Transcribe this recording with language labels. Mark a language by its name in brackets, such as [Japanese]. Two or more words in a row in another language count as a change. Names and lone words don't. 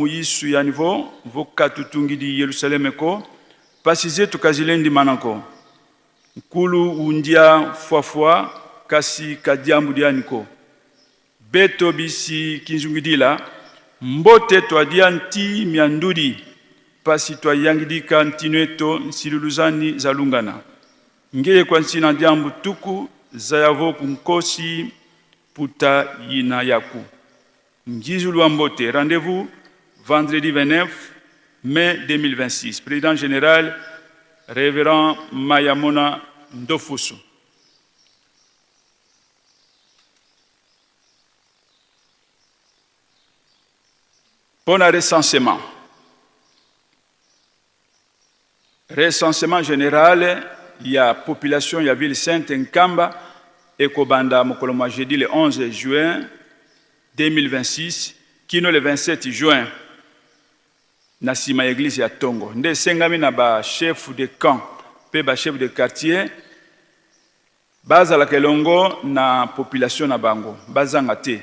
[Kongo] yisu ya nivo vokatu tungidi Yerusalem ko pasize tukazilendi manako nkulu undia fuafua kasi kadiambu dianiko beto bisi Kinzungidila mbote twadia nti miandudi pasi twayangidika ntineto nsiluluzani zalungana ngeye kwa nsina diambu tuku zayavo kunkosi puta yina yaku njizulu wa mbote. [French] Rendez-vous vendredi 29 mai 2026. Président général Révérend Mayamona Ndofusu. Pour un recensement. Recensement général, il y a population, il y a ville sainte Nkamba, et Kobanda Mokoloma jeudi le 11 juin 2026, kino le 27 juin. [Lingala] Nasima église ya Tongo. Nde sengami na ba [French] chef de camp, [Lingala] pe ba [French] chef de quartier, [Lingala] baza la kelongo na population na bango, bazanga te.